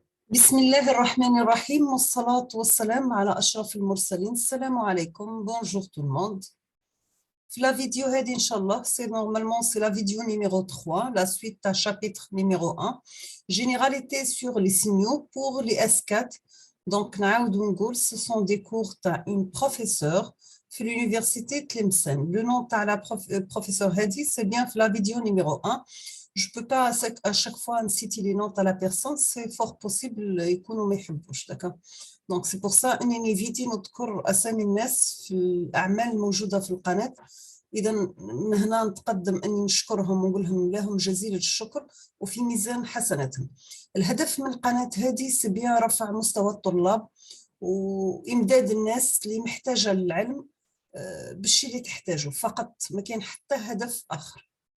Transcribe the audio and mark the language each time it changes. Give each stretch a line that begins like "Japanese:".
Arabic: بسم الله الرحمن الرحيم والصلاة والسلام على أشرف المرسلين. السلام عليكم.
French: Bonjour tout le monde. La vidéo
Arabic: هذه إن شاء الله
French: c'est la vidéo numéro 3, la suite à chapitre numéro 1, généralité sur les signaux pour les S4. Donc
Arabic: نعاودو نقول
French: ce sont des cours تاع une professeure في l'université Tlemcen. Le nom تاع la professeure هذه c'est bien في la vidéo numéro 1. Je ne peux pas à chaque fois citer les noms à la personne, c'est fort possible
Arabic: يكونوا ما يحبوش,
French: d'accord. Donc c'est pour ça
Arabic: انني فيدي نذكر اسامي الناس في الاعمال الموجوده في القناه. اذا من هنا نتقدم اني نشكرهم ونقول لهم جزيل الشكر وفي ميزان حسناتهم. الهدف من القناه هذه سبيان رفع مستوى الطلاب وامداد الناس اللي محتاجه للعلم بالشي اللي تحتاجه فقط, ما كاين حتى هدف اخر.